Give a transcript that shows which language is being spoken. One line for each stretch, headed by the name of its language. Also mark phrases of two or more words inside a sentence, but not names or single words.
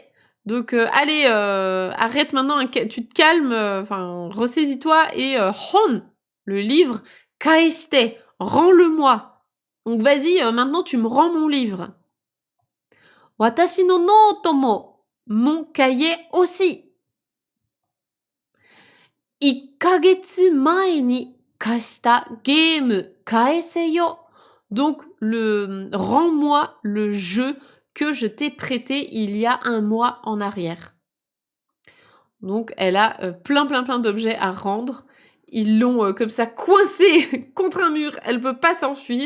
French: Donc, allez, arrête maintenant, tu te calmes, ressaisis-toi et hon, le livre, kaishite, rends-le-moi. Donc, vas-y, maintenant, tu me rends mon livre.
Japanese: 私のノートも,
French: mon cahier aussi.
Japanese: 1 ヶ月前に貸したゲーム返せよ.
French: Donc, rends-moi le jeu que je t'ai prêté il y a 1 mois en arrière. Donc, elle a plein d'objets à rendre. Ils l'ont comme ça coincée contre un mur. Elle peut pas s'enfuir.